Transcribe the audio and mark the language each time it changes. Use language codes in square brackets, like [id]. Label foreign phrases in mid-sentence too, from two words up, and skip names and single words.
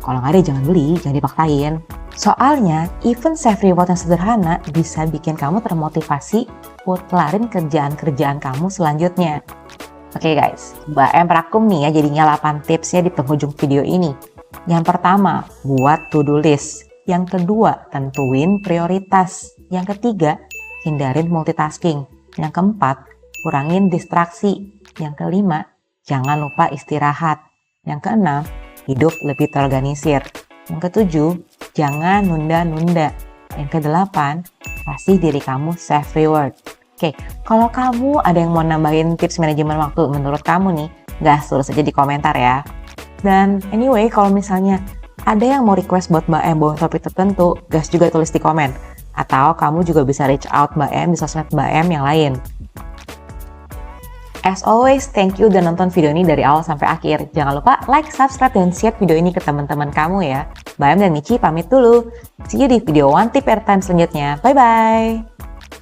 [id] Kalau nggak ada jangan beli, jangan dipaksain. Soalnya, [en] even self reward [id] yang sederhana bisa bikin kamu termotivasi buat kelarin kerjaan-kerjaan kamu selanjutnya. Oke guys, Mbak M rangkum nih ya jadinya 8 tipsnya di penghujung video ini. Yang pertama, buat [en] to-do list. [id] Yang kedua, tentuin prioritas. Yang ketiga, hindarin multitasking. Yang keempat, kurangin distraksi. Yang kelima, jangan lupa istirahat. Yang keenam, hidup lebih terorganisir. Yang ketujuh, jangan nunda-nunda. Yang kedelapan, kasih diri kamu [en] self reward. [id] Oke, kalau kamu ada yang mau nambahin tips manajemen waktu menurut kamu nih, gas tulis aja di komentar ya. Dan anyway, kalau misalnya ada yang mau request buat Mbak M bawa topik tertentu, gas juga tulis di komen. Atau kamu juga bisa reach out Mbak M di sosmed Mbak M yang lain. [en] As always, thank you [id] udah nonton video ini dari awal sampai akhir. Jangan lupa like, subscribe, dan share video ini ke teman-teman kamu ya. Mbak M dan Michi pamit dulu. [en] See you [id] di video One Tip Airtime selanjutnya. [en] Bye-bye!